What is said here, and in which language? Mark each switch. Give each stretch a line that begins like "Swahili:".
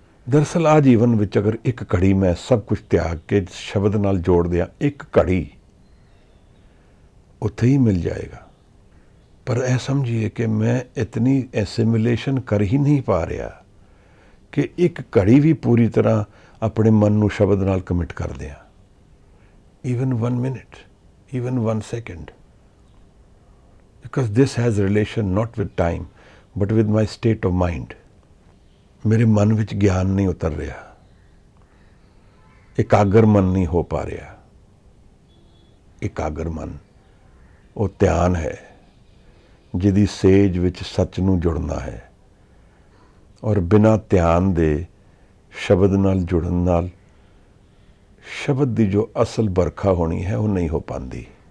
Punjabi: ਦਰਅਸਲ ਆ ਜੀਵਨ ਵਿੱਚ ਅਗਰ ਇੱਕ ਘੜੀ ਮੈਂ ਸਭ ਕੁਝ ਤਿਆਗ ਕੇ ਸ਼ਬਦ ਨਾਲ ਜੋੜ ਦਿਆਂ, ਇੱਕ ਘੜੀ ਉੱਥੇ ਹੀ ਮਿਲ ਜਾਏਗਾ। ਪਰ ਇਹ ਸਮਝੀਏ ਕਿ ਮੈਂ ਇਤਨੀ ਐਸਿਮੀਲੇਸ਼ਨ ਕਰ ਹੀ ਨਹੀਂ ਪਾ ਰਿਹਾ ਕਿ ਇੱਕ ਘੜੀ ਵੀ ਪੂਰੀ ਤਰ੍ਹਾਂ ਆਪਣੇ ਮਨ ਨੂੰ ਸ਼ਬਦ ਨਾਲ ਕਮਿਟ ਕਰ ਦਿਆਂ।
English: even 1 minute, even 1 second. Because this has relation not with time, but with my state of mind.
Punjabi: ਮੇਰੇ ਮਨ ਵਿੱਚ ਗਿਆਨ ਨਹੀਂ ਉਤਰ ਰਿਹਾ, ਇਕਾਗਰ ਮਨ ਨਹੀਂ ਹੋ ਪਾ ਰਿਹਾ। ਇਕਾਗਰ ਮਨ ਉਹ ਧਿਆਨ ਹੈ ਜਿਹਦੀ ਸੇਜ ਵਿੱਚ ਸੱਚ ਨੂੰ ਜੁੜਨਾ ਹੈ, ਔਰ ਬਿਨਾਂ ਧਿਆਨ ਦੇ ਸ਼ਬਦ ਨਾਲ ਜੁੜਨ ਨਾਲ ਸ਼ਬਦ ਦੀ ਜੋ ਅਸਲ ਬਰਖਾ ਹੋਣੀ ਹੈ ਉਹ ਨਹੀਂ ਹੋ ਪਾਉਂਦੀ।